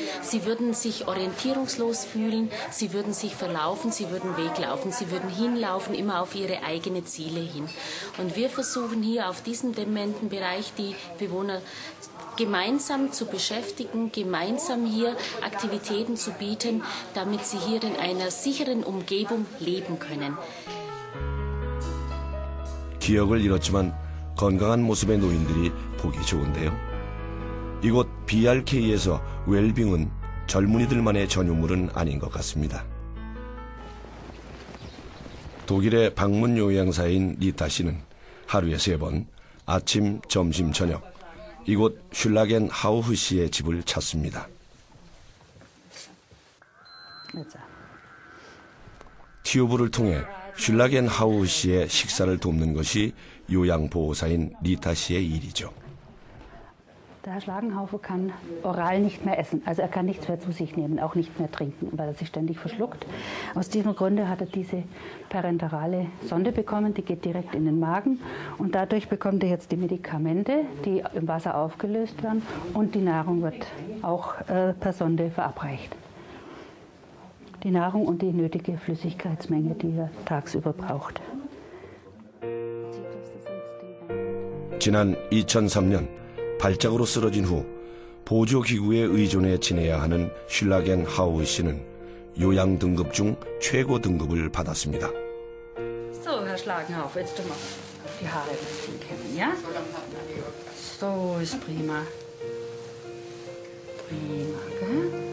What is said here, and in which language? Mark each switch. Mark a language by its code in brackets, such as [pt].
[de] Sie würden sich orientierungslos fühlen, sie würden sich verlaufen, sie würden weglaufen, sie würden hinlaufen, immer auf ihre eigenen Ziele hin. Und wir versuchen hier auf diesem dementen Bereich die Bewohner gemeinsam zu beschäftigen, gemeinsam hier Aktivitäten zu bieten, damit sie hier in einer sicheren Umgebung leben können. [ko] 기억을 잃었지만 건강한 모습의 노인들이 보기 좋은데요. 이곳 BRK에서 웰빙은 젊은이들만의 전유물은 아닌 것 같습니다. 독일의 방문 요양사인 리타 씨는 하루에 3번 아침, 점심, 저녁 이곳 슐라겐 하우흐 씨의 집을 찾습니다. 튜브를 통해 슐라겐 하우흐 씨의 식사를 돕는 것이 요양보호사인 리타 씨의 일이죠. [de] Der Herr Schlagenhaufe kann oral nicht mehr essen, also er kann nichts mehr zu sich nehmen, auch nicht mehr trinken, weil er sich ständig verschluckt. Aus diesem Grunde hat er diese parenterale Sonde bekommen, die geht direkt in den Magen und dadurch bekommt er jetzt die Medikamente, die im Wasser aufgelöst werden und die Nahrung wird auch per Sonde verabreicht. Die Nahrung und die nötige Flüssigkeitsmenge, die er tagsüber braucht. [ko] 지난 2003년 발작으로 쓰러진 후 보조기구에 의존해 지내야 하는 슐라겐 하우흐 씨는 요양 등급 중 최고 등급을 받았습니다. [de] So, Herr Schlagenhaufe, jetzt mal die Haare ein bisschen kämmen, ja? So ist prima. Prima, gell?